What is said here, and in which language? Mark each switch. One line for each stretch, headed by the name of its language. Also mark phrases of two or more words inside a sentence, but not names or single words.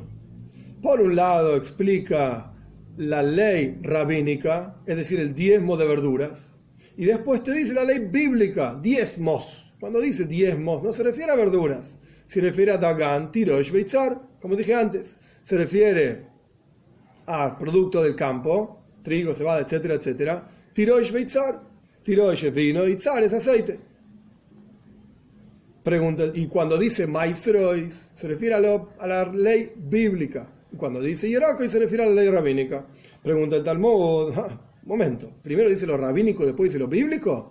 Spanish: Por un lado explica la ley rabínica, es decir, el diezmo de verduras, y después te dice la ley bíblica, diezmos. Cuando dice diezmos no se refiere a verduras, se refiere a Dagan, Tirosh, Beitzar, como dije antes. Se refiere a producto del campo, trigo, cebada, etcétera, etcétera. Tirosh, Beitzar. Tirosh es vino y tzar es aceite. Pregunta, y cuando dice maisrois, se refiere a la ley bíblica. Y cuando dice hieracoi, se refiere a la ley rabínica. Pregunta el Talmud, momento, primero dice lo rabínico, después dice lo bíblico.